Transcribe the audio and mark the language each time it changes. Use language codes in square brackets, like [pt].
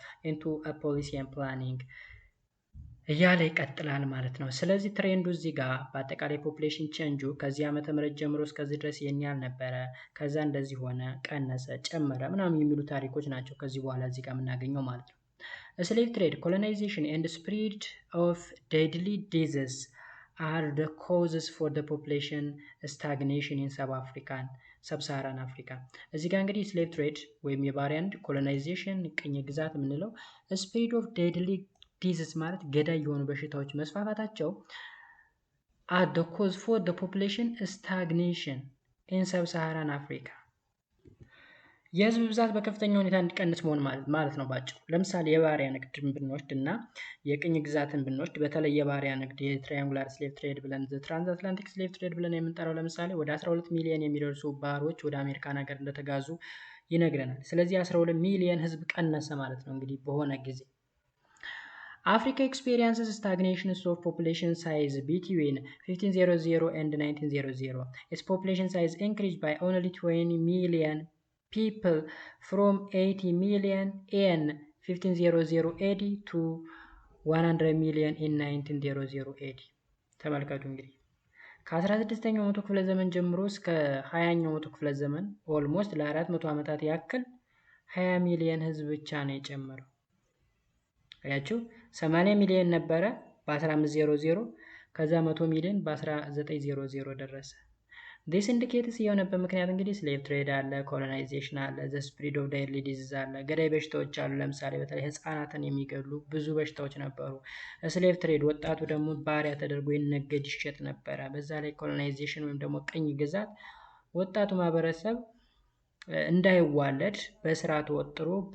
[en] into a policy and planning [am] እያለ ይቀጥላል ማለት ነው። ስለዚህ ትሬንዱ እዚህ ጋር በአጠቃላይ ፖፑሌሽን ቼንጁ ከዚህ ዓመተ ምህረት ጀምሮ እስከዚህ ድረስ ይሄን ያህል ነበረ፣ ከዛ እንደዚህ ሆነ፣ ቀነሰ፣ ጨመረ ምናምን የሚሉ ታሪኮች ናቸው ከዚህ በኋላ እዚህ ጋር የምናገኘው ማለት ነው። [en] Slave trade, colonization and spread of deadly diseases are the causes for the population stagnation in sub-Saharan Africa. [am] እዚህ ጋር እንግዲህ [en] slave trade [am] ወይም የባሪያ ንግድ፣ [en] colonization [am] ቅኝ ግዛት የምንለው፣ [en] spread of deadly diseases [am] ማለት ገዳይ የሆኑ በሽታዎች መስፋፋታቸው [en] are the cause for the population stagnation in sub-Saharan Africa. [am] የህዝብ ብዛት በከፍተኛ ሁኔታ እንዲቀንስ መሆን ማለት ነው ባጭሩ። ለምሳሌ የባሪያ ንግድን ብንወስድ እና የቅኝ ግዛትን ብንወስድ በተለይ የባሪያ ንግድ የትራያንጉላር ስሌቭ ትሬድ ብለን ትራንስአትላንቲክ ስሌቭ ትሬድ ብለን የምንጠራው ለምሳሌ ወደ 12 ሚሊዮን የሚደርሱ ባሮች ወደ አሜሪካን ሀገር እንደተጋዙ ይነግረናል። ስለዚህ 12 ሚሊዮን ህዝብ ቀነሰ ማለት ነው እንግዲህ በሆነ ጊዜ። [en] Africa experiences stagnation of population size between 1500 and 1900. Its population size increased by only 20 million people from 80 million in 1500 AD to 100 million in 1900 AD. [am] ተመልከቱ እንግዲህ ከ16ኛው መቶ ክፍለ ዘመን ጀምሮ እስከ 20ኛው መቶ ክፍለ ዘመን ኦልሞስት ለ400 ዓመታት ያክል 20 ሚሊዮን ህዝብ ብቻ ነው የጨመረው። አያችሁ 80 ሚሊዮን ነበረ በ1500 ከዛ 100 ሚሊዮን በ1900 ደረሰ። [en] this indicates [am] የሆነበት ምክንያት እንግዲህ ስሌቭ ትሬድ አለ፣ ኮሎናይዜሽን አለ፣ [en] the spread of deadly disease [am] አለ፣ ገዳይ በሽታዎች አሉ። ለምሳሌ በተለይ ህፃናትን የሚገሉ ብዙ በሽታዎች ነበሩ። ስሌቭ ትሬድ ወጣቱ ደግሞ ባሪያ ተደርጎ ይነገድ ይሸጥ ነበረ። በዛ ላይ ኮሎናይዜሽን ወይም ደግሞ ቅኝ ግዛት ወጣቱ ማህበረሰብ እንዳይዋለድ በስራ ተወጥሮ